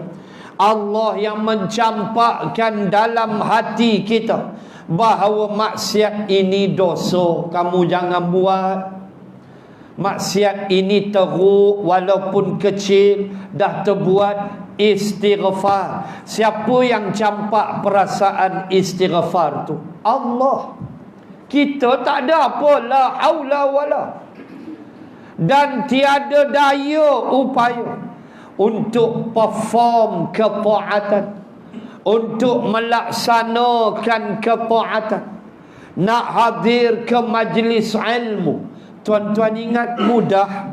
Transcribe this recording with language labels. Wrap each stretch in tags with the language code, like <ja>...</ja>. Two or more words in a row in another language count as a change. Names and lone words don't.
<ms>Allah yang mencampakkan dalam hati kita bahawa maksiat ini dosa, kamu jangan buat. Maksiat ini teruk, walaupun kecil, dah terbuat, istighfar. Siapa yang campak perasaan istighfar tu? Allah. Kita tak ada apa,</ms> <ar>لا حول ولا.</ar> <ms>dan tiada daya upaya untuk perform ketaatan, untuk melaksanakan ketaatan, nak hadir ke majlis ilmu. Tuan-tuan ingat mudah.</ms>